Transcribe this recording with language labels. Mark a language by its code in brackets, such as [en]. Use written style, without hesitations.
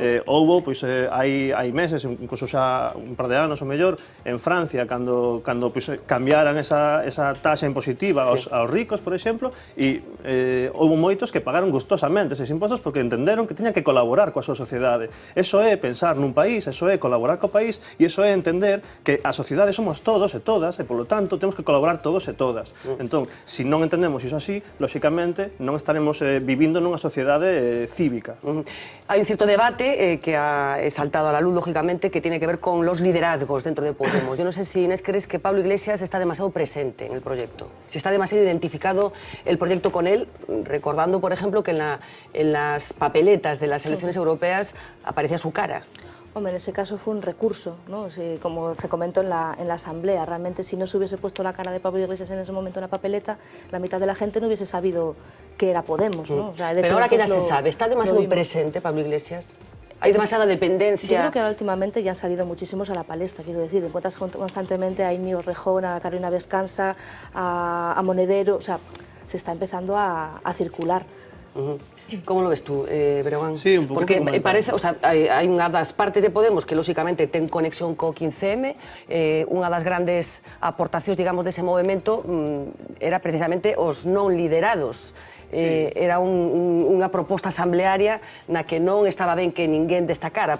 [gl] Houbo, pois, hai meses, incluso xa un par de anos, ao mellor, en Francia, cando pois, cambiaran esa taxa impositiva aos ricos, por exemplo, e houve moitos que pagaron gustosamente eses impostos porque entenderon que tiñan que colaborar coa súa sociedade. Eso é pensar nun país, eso é colaborar co país e eso é entender que a sociedade somos todos e todas e, polo tanto, temos que colaborar todos e todas. Entón, se non entendemos iso así, lóxicamente non estaremos vivindo nunha sociedade cívica. [es] Hai un cierto debate que ha saltado a la luz, lógicamente, que tiene que ver con los liderazgos dentro de Podemos. Yo no sé si, Inés, crees que Pablo Iglesias está demasiado presente en el proyecto, si está demasiado identificado el proyecto con él, recordando, por ejemplo, que en las papeletas de las elecciones europeas aparecía su cara. Hombre, en ese caso fue un recurso, ¿no? Como se comentó en la asamblea. Realmente, si no se hubiese puesto la cara de Pablo Iglesias en ese momento en la papeleta, la mitad de la gente no hubiese sabido que era Podemos, ¿no? O sea, de pero hecho, ahora que ya se sabe, ¿está demasiado presente Pablo Iglesias? Hay demasiada dependencia. Yo creo que ahora últimamente ya han salido muchísimos a la palestra, quiero decir, encuentras constantemente a Íñigo Rejón, a Carolina Vescansa, a Monedero, o sea, se está empezando a circular. Como lo ves tú, Breogán? [gl] Sí, un pouco Porque parece, o sea, hai unha das partes de Podemos que, lóxicamente, ten conexión co 15M, unha das grandes aportacións, digamos, dese movimento era precisamente os non liderados. Era unha proposta asamblearia na que non estaba ben que ninguén destacara.